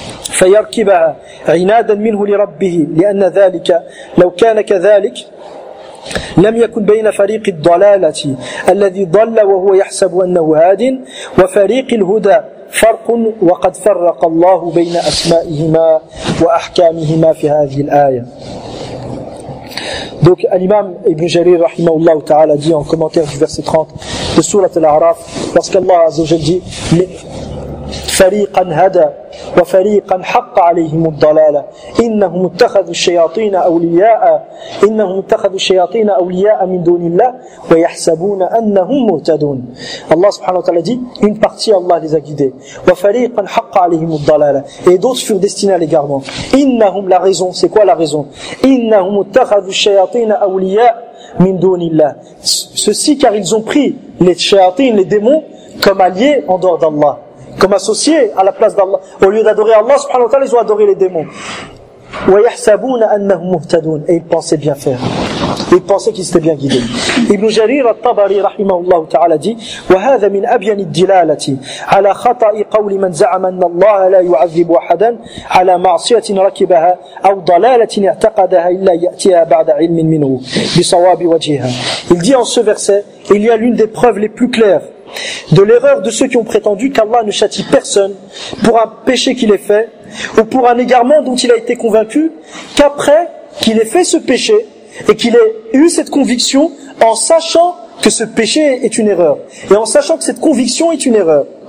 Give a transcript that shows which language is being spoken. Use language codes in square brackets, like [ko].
[ar] فيركبها عنادا منه لربه، لأن ذلك لو كان كذلك لم يكن بين فريق الضلالة الذي ضل وهو يحسب أنه هاد وفريق الهدى فرق، وقد فرق الله بين أسمائهما وأحكامهما في هذه الآية. [fr] Donc l'imam Ibn Jarir rahimahullah ta'ala dit en commentaire du verset 30 de sourate Al-A'raf, lorsqu'Allah Azza wa Jalla dit [ar] فريقا هدى وفريقا حق عليهم الضلالة إنهم اتخذوا الشياطين أولياء من دون الله ويحسبون أنهم مهتدون. [fr] الله سبحانه وتعالى dit une partie Allah les a guidés. [ar] وفريقا حق عليهم الضلالة, [fr] et d'autres furent destinés à l'égarement. إنهم, la raison, c'est quoi la raison? [ar] إنهم اتخذوا الشياطين أولياء من دون الله, [fr] ceci car ils ont pris les shayatin, les démons, comme alliés en dehors d'Allah, comme associés à la place d'Allah. Au lieu d'adorer Allah subhanahu wa ta'ala, ils ont adoré les démons. Et ils pensaient bien faire. Ils pensaient qu'ils étaient bien guidés. Ibn Jarir al-Tabari rahimahullah ta'ala dit: [ar] وهذا من أبين الدلالة على خطأ قول من زعم أن الله لا يعذب أحدا على معصية ركبها أو ضلالة اعتقدها إلا يأتيها بعد علم منه بصواب وجهها. [fr] Il dit en ce verset, il y a l'une des preuves les plus claires de l'erreur de ceux qui ont prétendu qu'Allah ne châtie personne pour un péché qu'il ait fait ou pour un égarement dont il a été convaincu qu'après qu'il ait fait ce péché et qu'il ait eu cette conviction en sachant que ce péché est une erreur et en sachant que cette conviction est une erreur.